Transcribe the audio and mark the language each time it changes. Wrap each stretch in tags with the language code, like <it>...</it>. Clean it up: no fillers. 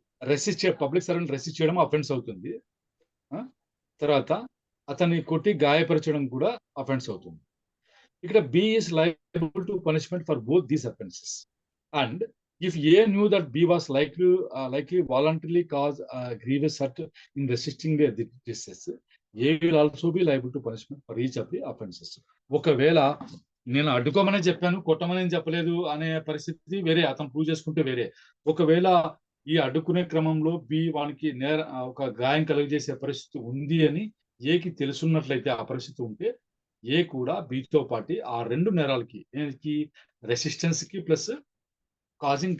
<te>Resist public servant resist చేయడం offence అవుతుంది. తర్వాత అతన్ని కొట్టి గాయపరచడం కూడా అఫెన్స్ అవుతుంది.</te> <en>ఇక్కడ B is liable to punishment for both these offences. And if A knew that B was likely voluntarily cause grievous hurt in resisting the distress, A will also be liable to punishment for each of the offenses.</en> <te>ఒకవేళ నేను అడ్డుకోమని చెప్పాను, కొట్టమని చెప్పలేదు అనే పరిస్థితి వేరే, అతను prove చేసుకుంటే వేరే. ఒకవేళ ఈ అడ్డుకునే క్రమంలో బి వానికి ఒక గాయం కలుగజేసే పరిస్థితి ఉంది అని ఏకి తెలుసున్నట్లయితే, ఆ పరిస్థితి ఉంటే ఏ కూడా బితో పాటు ఆ 2 నేరాలకి, రెసిస్టెన్స్ కి ప్లస్ కాజింగ్</te>